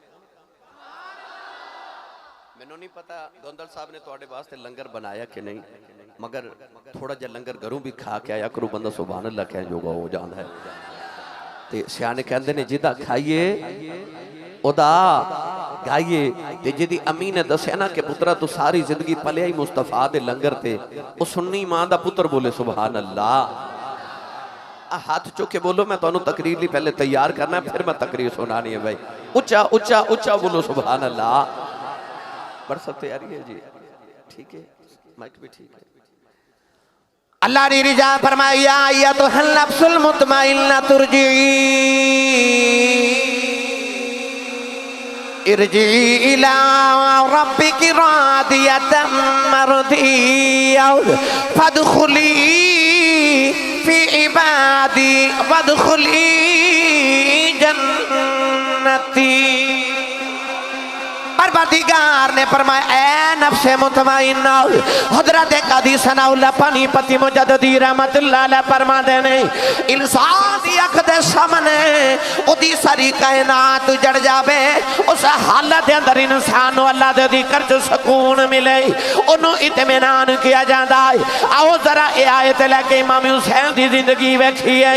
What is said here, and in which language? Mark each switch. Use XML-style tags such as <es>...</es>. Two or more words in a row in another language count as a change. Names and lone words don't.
<pa>مینوں نہیں پتہ گوندل صاحب نے تہاڈے واسطے لنگر بنایا کہ نہیں، مگر تھوڑا جیہا لنگر گھروں بھی کھا کے آیا کرو، بندہ</pa> <ar>سبحان الله</ar> <pa>کہن جوگا ہو جاندا ہے. تے سیانے کہندے نے جدا کھائیے اودا گائیے. تے جدی امی نے دسیا نا کہ پترا توں ساری زندگی پلیا ہی مصطفیٰ دے لنگر تے، او سنی ماں دا پتر بولے</pa> <ar>سبحان الله.</ar> <pa>ہتھ چک کے بولو، میں تہانوں تقریر لئی پہلے تیار کرنا ہے، فیر میں تقریر سنانی ہے بھائی. اچا اچا اچا بولو</pa> <ar>سبحان الله.</ar> <pa>بڑ سب تیاری ہے جی، ٹھیک ہے، مائیک بھی ٹھیک ہے.</pa> <ar>الله نے رضا فرمایا یا أيتها النفس المطمئنة ارجعي إلى ربك راضية مرضية فادخلي في عبادي وادخلي جنتي.</ar> <pa>پروردگار نے فرمایا اے نفسِ مطمئنہ، حضرت قاضی ثناء اللہ پانی پتی مجددی رحمۃ اللہ علیہ فرماتے نے انسان دی اکھ دے سامنے اودی ساری کائنات اجڑ جاوے، اس حالت دے اندر انسان نوں اللہ دے ذکر چ سکون ملے، اونوں اطمینان کیتا جاندا ہے. آؤ ذرا ایہہ آیت لے کے امام حسین دی زندگی ویکھیے.</pa>